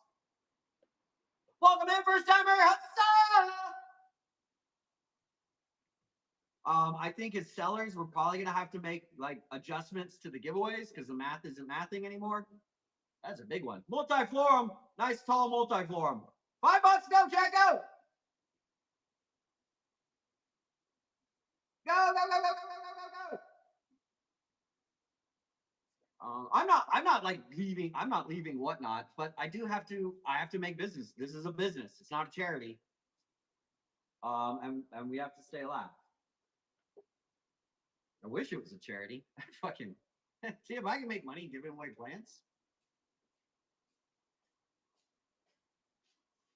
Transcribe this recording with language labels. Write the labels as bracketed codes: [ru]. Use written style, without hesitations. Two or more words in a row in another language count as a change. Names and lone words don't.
[en] Welcome in, first timer. I think as sellers, we're probably gonna have to make like adjustments to the giveaways because the math isn't mathing anymore. That's a big one. Multiflorum, nice tall multiflorum. $5, go, Jack, go! Go, go, go, go, go, go, go, go, go. I'm not like leaving. I'm not leaving Whatnot, but I have to make business. This is a business. It's not a charity. And we have to stay alive. I wish it was a charity. Fucking see if I can make money giving away plants.